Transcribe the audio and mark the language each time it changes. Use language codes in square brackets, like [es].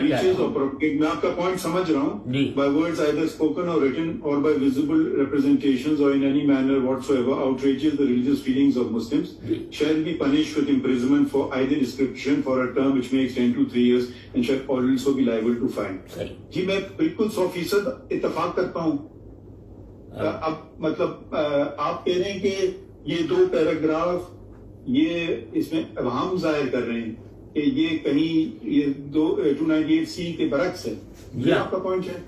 [ur] میں آپ کا پوائنٹ سمجھ رہا ہوں. [en] by words either spoken or written or by visible representations or in any manner whatsoever outrages the religious feelings of Muslims shall be punished with imprisonment for either description for a term which may extend to 3 years and shall also be liable to fine. [ur] جی میں بالکل 100% اتفاق کرتا ہوں. اب مطلب آپ کہہ رہے ہیں کہ یہ 2 پیراگراف یہ اس میں ابہام ظاہر کر رہے ہیں کہ یہ کہیں یہ 298C کے برعکس ہے. یہ آپ کا پوائنٹ ہے؟